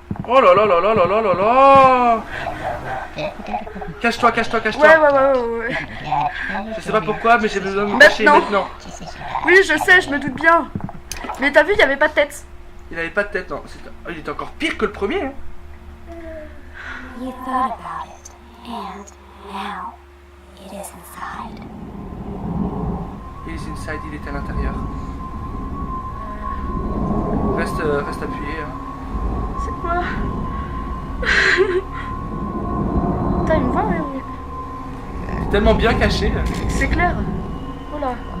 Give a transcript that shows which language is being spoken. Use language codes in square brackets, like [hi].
[fr] Oh là là là là là là là là. Cache-toi, cache-toi, cache-toi. Ouais. Je sais pas pourquoi, mais j'ai besoin de me cacher maintenant. Oui, je sais, je me doute bien. Mais t'as vu, il y avait pas de tête. Il avait pas de tête, non. Oh, il était encore pire que le premier. Hein. [en] You thought about it, and now it is inside. [fr] Il est inside, il est à l'intérieur. Reste appuyé. Hein. C'est quoi? T'as une voix, oui. C'est tellement bien caché. Là. C'est clair. Oh là.